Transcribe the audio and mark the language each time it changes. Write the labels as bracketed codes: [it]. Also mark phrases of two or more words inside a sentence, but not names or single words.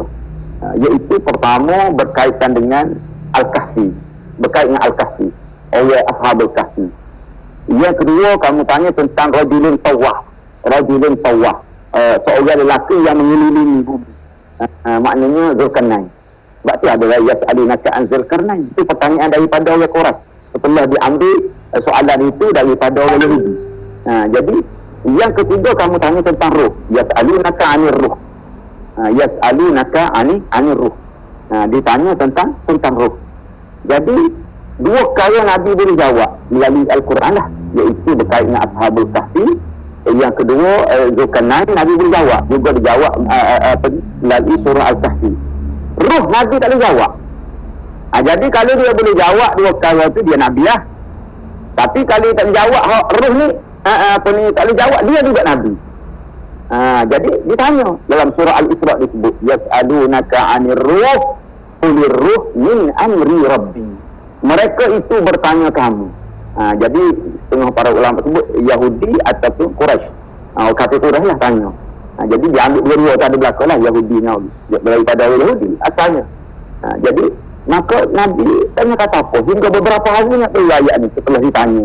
[ms] Iaitu pertama berkaitan dengan Al-Kahfi. Berkaitan dengan Al-Kahfi, orang Ashabul Kahfi. Yang kedua kamu tanya tentang [ar] رجل طواف. [ms] Seorang lelaki yang mengelilingi bumi. Maknanya Zulkarnain. Sebab tu ada [ar] يسألونك عن ذي القرنين. [ms] Itu pertanyaan daripada orang Quraisy. Setelah diambil soalan itu daripada orang Yahudi. Jadi yang ketiga kamu tanya tentang ruh. [ar] يسألونك عن الروح. يسألونك عن الروح. [ms] Ditanya tentang ruh. Jadi 2 perkara Nabi boleh jawab melalui Al-Quran lah, iaitu berkait dengan Ashabul Kahfi. Yang kedua Zulkarnain, Nabi boleh jawab juga, dijawab melalui surah Al-Kahfi. Ruh Nabi tak boleh jawab. Jadi kalau dia boleh jawab 2 perkara tu, dia Nabi lah. Tapi kalau dia tak boleh jawab ruh ni, tak boleh jawab, dia juga Nabi. Jadi ditanya dalam surah Al-Isra disebut [ar] يسألونك عن الروح قل الروح من أمر ربي. [ms] Mereka itu bertanya kamu. Jadi tengah para ulama sebut Yahudi ataupun Quraisy. Kata Quraisy lah tanya. Jadi dia ambil dua-dua tadi belakang lah, Yahudi daripada Yahudi asalnya. Jadi maka Nabi tanya kata apa hingga beberapa hari nak tahu ayat ni setelah ditanya.